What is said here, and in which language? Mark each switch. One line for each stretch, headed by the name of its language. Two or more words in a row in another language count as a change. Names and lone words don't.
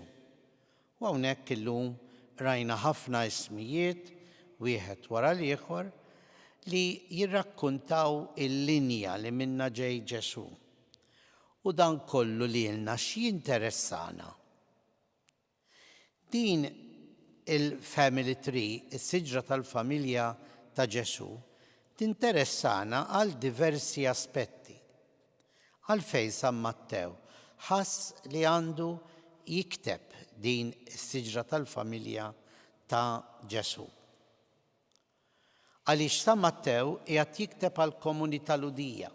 Maltese: U hawnhekk illum rajna ħafna ismijiet wieħed wara l-ieħor li jirrakkuntaw il-linja li minna ġej Ġesu. U dan kollu lilna x'jinteressana. Din il-
English: family tree,
Maltese: is-siġra tal-familja ta' Ġesu, tinteressana għal diversi aspetti. Għalfejn San Mattew ħass li għandu jikteb din is-siġra tal-familja ta' Ġesu. Għaliex San Mattew qiegħed jikteb għal komunità ludija.